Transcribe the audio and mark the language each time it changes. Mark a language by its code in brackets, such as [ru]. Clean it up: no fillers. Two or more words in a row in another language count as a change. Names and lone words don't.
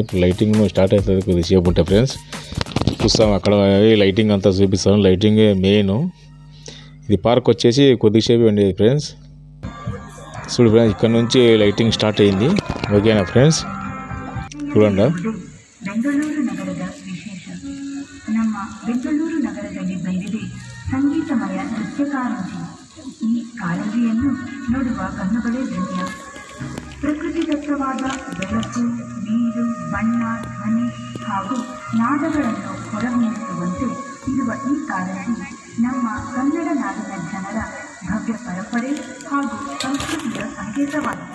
[te] ఇప్పుడు [en] lighting start [te] అవుతుంది కొద్దిసేపు ఉంటే ఫ్రెండ్స్. చూస్తాం అక్కడ లైటింగ్ అంతా చూపిస్తాను. లైటింగే మెయిన్. ఇది పార్క్ వచ్చేసి కొద్దిసేపు ఉండేది ఫ్రెండ్స్. చూడు ఫ్రెండ్స్, ఇక్కడ నుంచి [en] lighting start [te] అయింది. ఓకేనా ఫ్రెండ్స్, చూడండి. [kn] ನಗರದ ವಿಶೇಷ. ನಮ್ಮ ಬೆಂಗಳೂರು ನಗರದಲ್ಲಿ ಬಂದಿದೆ ಸಂಗೀತಮಯ ನೃತ್ಯ ಕಾರಂಜಿ. ಈ ಕಾರಂಜಿಯನ್ನು ನೋಡುವ ಕಣ್ಣುಗಳೇ ಧನ್ಯ. ಪ್ರಕೃತಿದತ್ತವಾದ ಬೆಳಕು, ನೀರು, ಬಣ್ಣ, ಧ್ವನಿ ಹಾಗೂ ನಾದಗಳನ್ನು ಹೊರಹೊಮ್ಮಿಸುವಂತೆ ಇರುವ ಈ ಕಾರಂಜಿ ನಮ್ಮ ಕನ್ನಡ ನಾಡಿನ ಜನರ ಭವ್ಯ ಪರಂಪರೆ ಹಾಗೂ ಸಂಸ್ಕೃತಿಯ ಸಂಕೇತವಾಗಿದೆ.